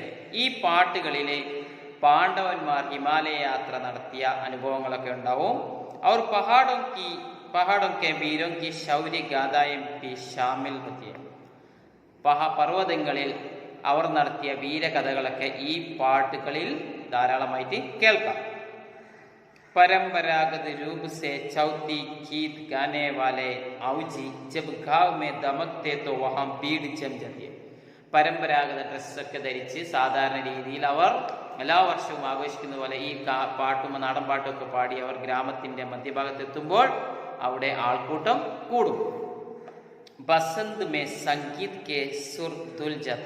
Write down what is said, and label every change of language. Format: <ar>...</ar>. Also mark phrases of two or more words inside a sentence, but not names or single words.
<ml>ഈ പാട്ടുകളിലെ പാണ്ഡവന്മാർ ഹിമാലയ യാത്ര നടത്തിയ അനുഭവങ്ങളൊക്കെ ഉണ്ടാവും.</ml> <hi>അവർ पहाड़ों के वीरों की शौर्य गाथाएं पी शामिल होती.</hi> <ml>പർവ്വതങ്ങളിൽ അവർ നടത്തിയ വീരകഥകളൊക്കെ ഈ പാട്ടുകളിൽ ധാരാളമായിട്ട് കേൾക്കാം.</ml> <hi>परंपरागत रूप से चौथी गीत गाने वाले औजी जब गांव में दमकते तो वहां भीड़ जम जाती है.</hi> <ml>പരമ്പരാഗത ഡ്രസ്സൊക്കെ ധരിച്ച് സാധാരണ രീതിയിൽ അവർ എല്ലാ വർഷവും ആഘോഷിക്കുന്ന പോലെ ഈ പാട്ടും നാടൻ പാട്ടും ഒക്കെ പാടി അവർ ഗ്രാമത്തിന്റെ മധ്യഭാഗത്തെത്തുമ്പോൾ അവിടെ ആൾക്കൂട്ടം കൂടും.</ml> <hi>बसंत में संगीत के सुर दुल जाते.</hi>